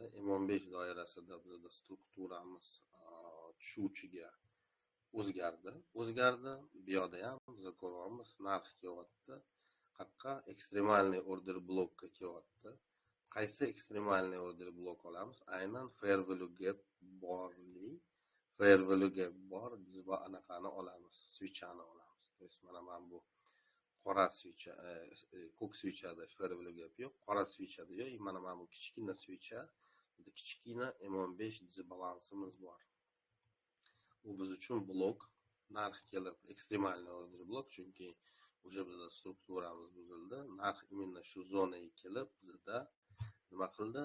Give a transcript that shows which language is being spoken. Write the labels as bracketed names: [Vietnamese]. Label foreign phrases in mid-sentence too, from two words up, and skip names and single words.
[Uzbek] M15 doirasida bizda strukturamiz tushuvchiga o'zgardi. Bu yoqda ham biz ko'ryapmiz, narx kelyapti. Qayerqa ekstremalniy [English] order blokka [Uzbek] kelyapti. Qaysi ekstremalniy [English] order blok [Uzbek] olamiz? Aynan [English] fair value gap [Uzbek] borli, [English] fair value gap [Uzbek] bor dizba anaqani olamiz, switchani olamiz. [Russian] То есть [Uzbek] mana bu qora switcha, ko'k switchada [English] fair value gap [Uzbek] yo'q, qora switchada yo'q. Mana bu kichkina switcha, kichkina M15 disbalansimiz bor. Bu biz uchun blok, narx kelib ekstremalniy [English] order blok, [Uzbek] chunki уже bizda strukturamiz buzildi. Narx imенно shu zonaga kelib bizda nima qildi?